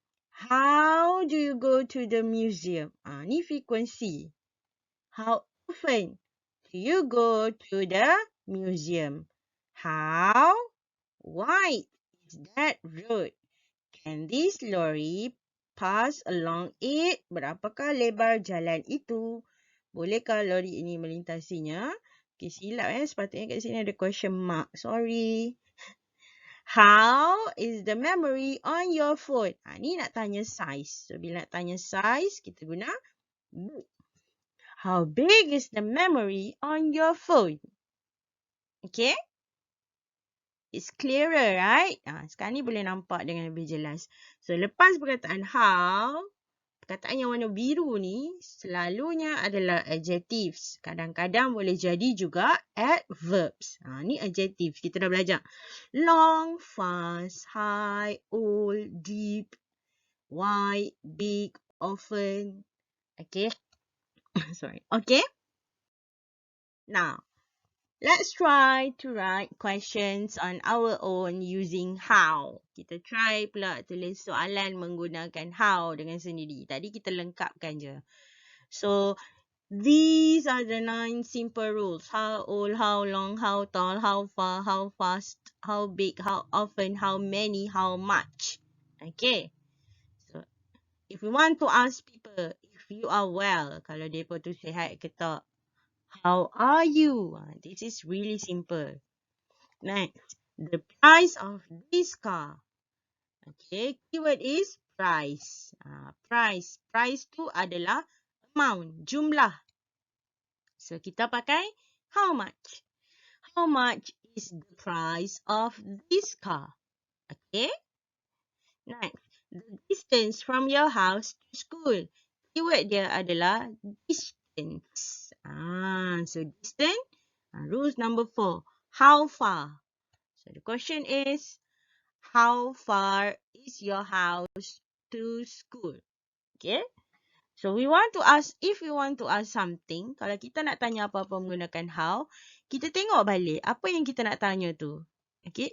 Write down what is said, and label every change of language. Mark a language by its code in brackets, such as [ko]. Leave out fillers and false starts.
[en] How do you go to the museum? [ms] Ni [en] frequency. How often do you go to the museum? How wide is that road? Can this lorry pass along it? [ms] Berapakah lebar jalan itu? Bolehkah lori ini melintasinya? Okay, silap sepatutnya kat sini ada question mark. [en] Sorry. How is the memory on your phone? [ms] Ni nak tanya [en] size. So, [ms] bila nak tanya [en] size, [ms] kita guna [en] big. How big is the memory on your phone? Okay? It's clearer, right? [ms] Sekarang ni boleh nampak dengan lebih jelas. So, lepas perkataan how, perkataan yang warna biru ni selalunya adalah adjectives. Kadang-kadang boleh jadi juga adverbs. Ni adjectives. Kita dah belajar. [en] Long, fast, high, old, deep, wide, big, often. Okay? Sorry. Okay? Now, let's try to write questions on our own using how. [ms] Kita try pula tulis soalan menggunakan how dengan sendiri. Tadi kita lengkapkan je. [en] So, these are the 9 simple rules. How old, how long, how tall, how far, how fast, how big, how often, how many, how much. Okay. So, if we want to ask people if you are well, [ms] kalau mereka tu sihat ke tak, [en] how are you? This is really simple. Next, the price of this car. Okay, keyword is price. Price. [ms] Price tu adalah amount, jumlah. So, kita pakai how much. [en] How much is the price of this car? Okay. Next, the distance from your house to school. [ms] Keyword dia adalah distance. [en] So distance. Rules number 4. How far? So the question is, how far is your house to school? [ms] Okay. [en] So we want to ask, if we want to ask something, [ms] kalau kita nak tanya apa-apa menggunakan how, kita tengok balik apa yang kita nak tanya tu. Okay.